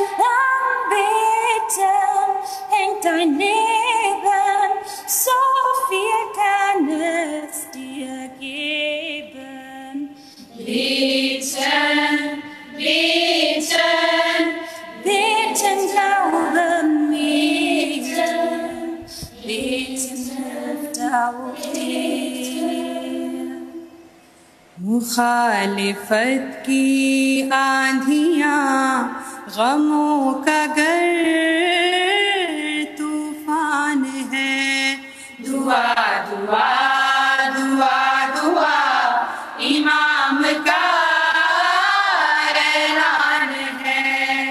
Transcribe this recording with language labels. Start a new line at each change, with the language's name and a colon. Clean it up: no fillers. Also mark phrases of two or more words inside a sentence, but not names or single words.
German: am Beten hängt dein Leben, so viel kann es dir geben. Beten, beten, Beten, glaube mir, beten hilft auch dir.
Urdu: مخالفت کی آندھیاں غموں کا گر طوفان ہے دعا دعا دعا دعا امام کا اعلان ہے